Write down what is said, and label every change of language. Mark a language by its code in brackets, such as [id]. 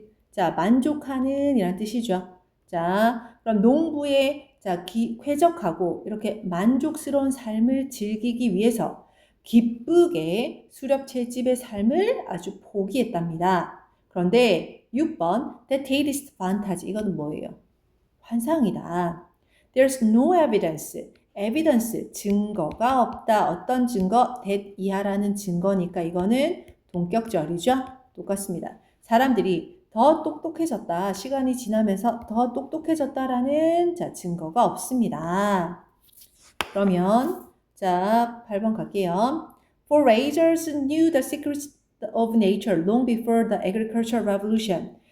[ko] 자, 만족하는 이란 뜻이죠. 자, 그럼 농부의 쾌적하고 이렇게 만족스러운 삶을 즐기기 위해서 기쁘게 수렵채집의 삶을 아주 포기했답니다. 그런데 6번 [en] The taste fantasy [ko] 이건 뭐예요? 환상이다. [en] There's no evidence [ko] 증거가 없다. 어떤 증거? [en] that [ko] 이하라는 증거니까 이거는 동격절이죠. 똑같습니다. 사람들이 더 똑똑해졌다. 시간이 지나면서 더 똑똑해졌다라는 증거가 없습니다. 그러면 8번 갈게요. [en] Foragers knew the secrets of nature long before the agricultural revolution.